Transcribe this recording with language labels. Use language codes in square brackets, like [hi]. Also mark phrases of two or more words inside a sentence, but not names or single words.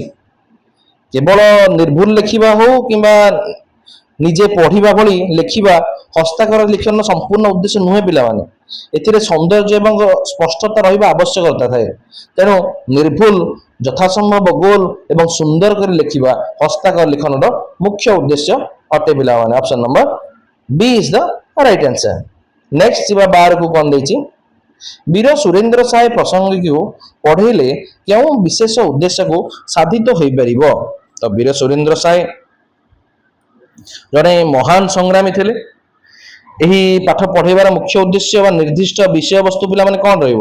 [or] କେବଳ ନିର୍ଭୁଲ ଲେଖିବା ହଉ କିମ୍ବା ନିଜେ ପଢ଼ିବା ଭଳି ଲେଖିବା ହସ୍ତାକ୍ଷର ଲିଖନର ସମ୍ପୂର୍ଣ୍ଣ ଉଦ୍ଦେଶ୍ୟ ନୁହେଁ ପିଲାମାନେ। ଏଥିରେ ସୌନ୍ଦର୍ଯ୍ୟ ଏବଂ ସ୍ପଷ୍ଟତା ରହିବା ଆବଶ୍ୟକତା ଥାଏ। ତେଣୁ ନିର୍ଭୁଲ, ଯଥାସମ୍ଭବ ଗୋଲ ଏବଂ ସୁନ୍ଦର କରି ଲେଖିବା ହସ୍ତାକ୍ଷର ଲିଖନର ମୁଖ୍ୟ ଉଦ୍ଦେଶ୍ୟ ଅଟେ ପିଲାମାନେ। [en] option number B is the right answer. [or] ନେକ୍ସଟ ଯିବା 12 କୁ କଣ ଦେଇଛି? ବୀର ସୁରେନ୍ଦ୍ର ସାଏ ପ୍ରସଙ୍ଗକୁ ପଢ଼େଇଲେ କେଉଁ ବିଶେଷ ଉଦ୍ଦେଶ୍ୟକୁ ସାଧିତ ହୋଇପାରିବ? ତ ବୀର ସୁରେନ୍ଦ୍ର ସାଏ ଜଣେ ମହାନ ସଂଗ୍ରାମୀ ଥିଲେ। ଏହି ପାଠ ପଢ଼େଇବାର ମୁଖ୍ୟ ଉଦ୍ଦେଶ୍ୟ ବା ନିର୍ଦ୍ଦିଷ୍ଟ ବିଷୟବସ୍ତୁ ପିଲାମାନେ କଣ ରହିବ?